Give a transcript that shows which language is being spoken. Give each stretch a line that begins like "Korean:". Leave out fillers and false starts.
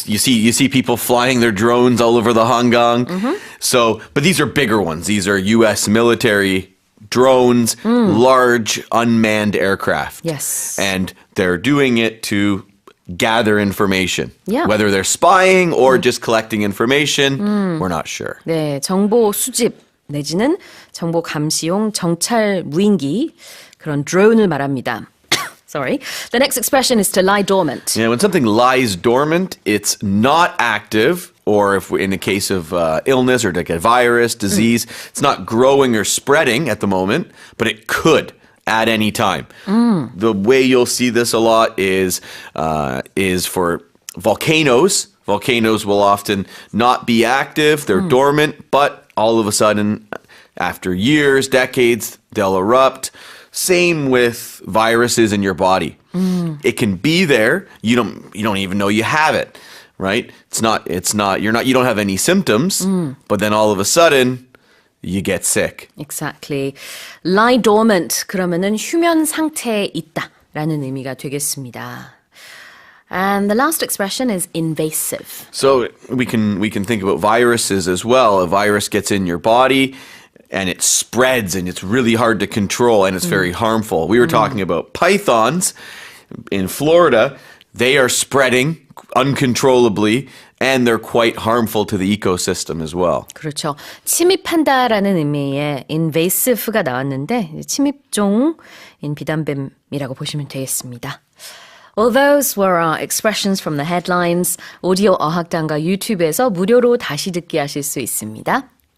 English: You see people flying their drones all over the Hangang. So, but these are bigger ones. These are U.S. military drones, large unmanned aircraft. Yes. And they're doing it to gather information. Yeah. Whether they're spying or just collecting information, we're not sure.
Korean: 네, 정보 수집 내지는 정보 감시용 정찰 무인기 그런 드론을 말합니다.
English: Sorry. The next expression is to lie dormant. Yeah, when something lies dormant, it's not active, or if in the case of illness or like a virus, disease, it's not growing or spreading at the moment, but it could at any time. The way you'll see this a lot is for volcanoes. Volcanoes will often not be active, they're dormant, but all of a sudden, after years, decades, they'll erupt. Same with viruses in your body. It can be there. You don't even know you have it, right? You don't have any symptoms, but then all of a sudden you get sick. Exactly. Lie dormant
Korean: 그러면은 휴면 상태에 있다라는 의미가 되겠습니다.
English: And the last expression is invasive. So we can think about viruses as well. A virus gets in your body and it spreads and it's really hard to control and it's very harmful. We were talking about pythons in Florida. They are spreading uncontrollably and they're quite harmful to the ecosystem as well.
Korean: 그렇죠. 침입한다라는 의미의 invasive가 나왔는데 침입종인 비단뱀이라고 보시면 되겠습니다.
English: Well, those were our expressions from the headlines.
Korean: 오디오 어학당과 유튜브에서 무료로 다시 듣기 하실 수 있습니다.